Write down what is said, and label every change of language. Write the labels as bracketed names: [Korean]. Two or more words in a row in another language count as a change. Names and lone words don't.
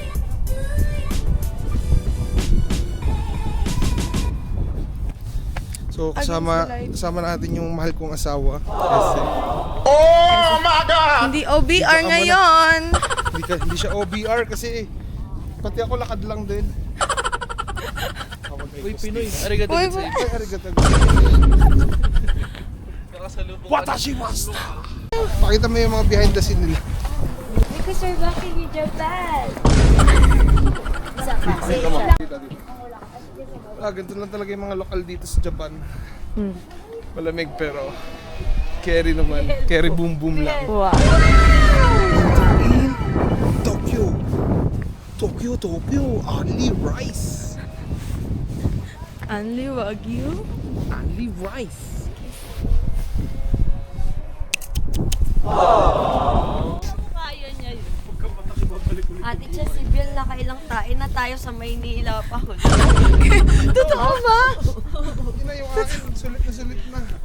[Filipino] So So kasama natin yung mahal kong asawa. Hindi OBR ngayon. Hindi siya OBR kasi pati ako lakad lang din. Uy, Pinoy. Arigato. Uy, Ay, [Japanese] ありがとう。私わすた. [Filipino] Pakita mo yung mga [English] behind the scene [Filipino] nila. [English] Because we're walking in Japan. [Filipino] Isa pa. Ganito lang talaga yung mga lokal dito sa Japan. Malamig pero carry naman. Carry boom boom lang. Wow. [English] Tokyo, only rice. Only Wagyu? Only rice. [Filipino] Kaya niya yun. Ate Che, si Bill, nakailang tae na tayo sa Maynila pa. Totoo ba? Hindi na yung akin, sulit na.